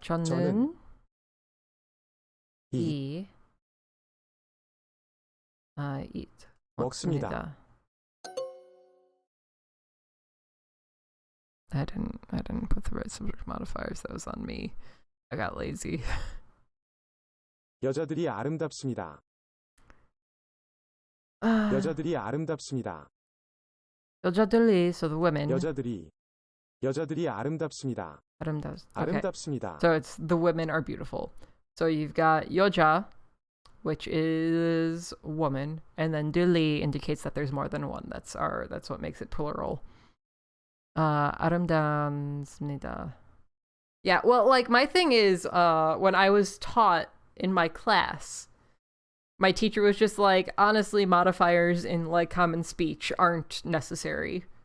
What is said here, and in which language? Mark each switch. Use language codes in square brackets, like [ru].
[ko] 저는 [en] eat. [ko] 먹습니다. [en] I didn't put the right subject modifiers. That was on me. I got lazy. [ko] 여자들이 아름답습니다. 여자들이 아름답습니다. [en] 여자들이, so the women. [ko] 여자들이 아름답습니다. [en] Okay. [ko] 아름답습니다. [en] So it's the women are beautiful. So you've got 여자, which is woman, and then 들이 indicates that there's more than one. That's what makes it plural. [ko] 아름답습니다. [en] Yeah, well, like my thing is, when I was taught in my class, my teacher was just like, honestly, modifiers in like common speech aren't necessary.